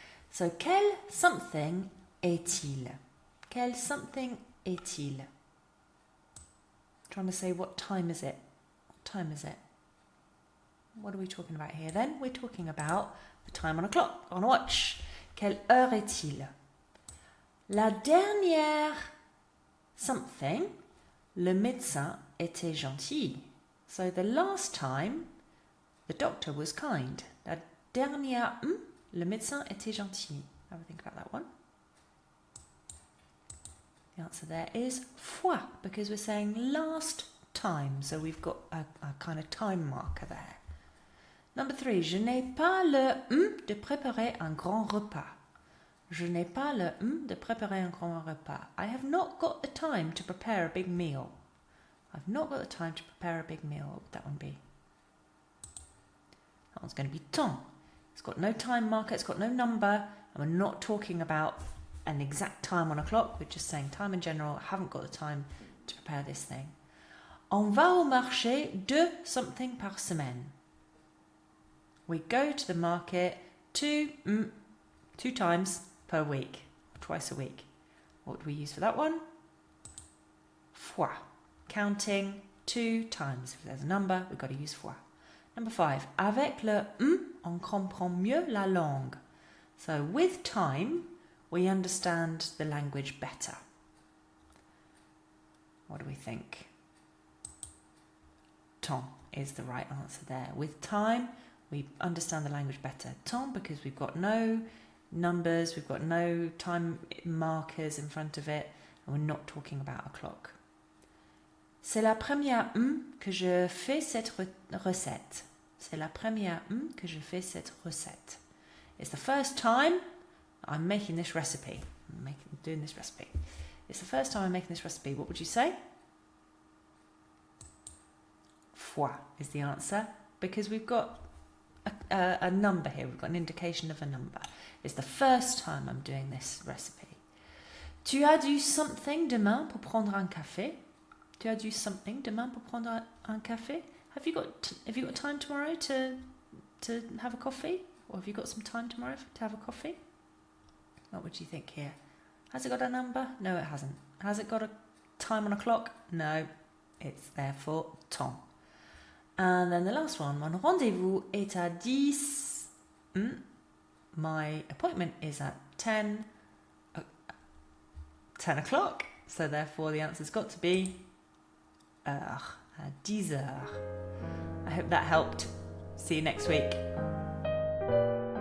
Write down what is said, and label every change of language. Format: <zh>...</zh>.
<fr>So, quel something est-il? Quel something est-il?</fr> <en>Trying to say, what time is it? What time is it? What are we talking about here then? We're talking about the time on a clock, on a watch.</en> <fr>Quelle heure est-il? La dernière something, le médecin était gentil.</fr> <en>So the last time, the doctor was kind.</en> <fr>La dernière, le médecin était gentil.</fr> <en>Have a think about that one. The answer there is fois, because we're saying last time. So we've got a kind of time marker there. Number 3,</en> <fr>je n'ai pas le de préparer un grand repas. Je n'ai pas le de préparer un grand repas.</fr> <en>I have not got the time to prepare a big meal. I've not got the time to prepare a big meal. What would that one be? That one's going to be temps. It's got no time marker, it's got no number, and we're not talking about an exact time on a clock. We're just saying time in general. I haven't got the time to prepare this thing.</en> <fr>On va au marché 2 something par semaine.</fr> <en>We go to the market 2 times per week, twice a week. What do we use for that one? Fois. Counting 2 times. If there's a number, we've got to use fois. Number 5.</en> <fr>Avec le on comprend mieux la langue.</fr> <en>So with time, we understand the language better. What do we think? Temps is the right answer there. With time, we understand the language better. Temps, because we've got no numbers, we've got no time markers in front of it, and we're not talking about a clock.</en> <fr>C'est la première que je fais cette recette. C'est la première que je fais cette recette.</fr> <en>It's the first time I'm making this recipe. Doing this recipe. It's the first time I'm making this recipe. What would you say? Fois is the answer, because we've got a number here. We've got an indication of a number. It's the first time I'm doing this recipe.</en> <fr>Tu as du something demain pour prendre un café? Tu as du something demain pour prendre un café?</fr> <en>Have you got time tomorrow to have a coffee? Or have you got some time tomorrow to have a coffee? What would you think here? Has it got a number? No, it hasn't. Has it got a time on a clock? No, it's therefore temps. And then the last one,</en> <fr>mon rendez-vous est à 10.</fr> <en>My appointment is at 10 o'clock. So therefore the answer's got to be heure,</en> <fr>à 10 heures.</fr> <en>I hope that helped. See you next week.</en>